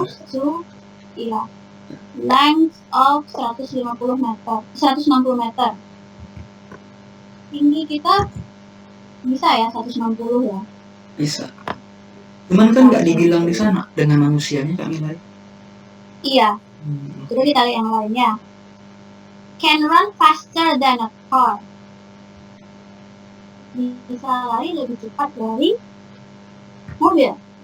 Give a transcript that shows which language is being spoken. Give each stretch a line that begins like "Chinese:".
English: Grows to iya. Length of 150 meter, 160 meter.
Indonesian: Tinggi kita bisa ya 160 ya. Bisa. Cuman kan nggak dibilang di sana dengan manusianya Kak Milay. Iya. Sudah kita lihat yang lainnya.
English: Can run faster than a car.
Indonesian: Bisa lari lebih cepat dari mobil.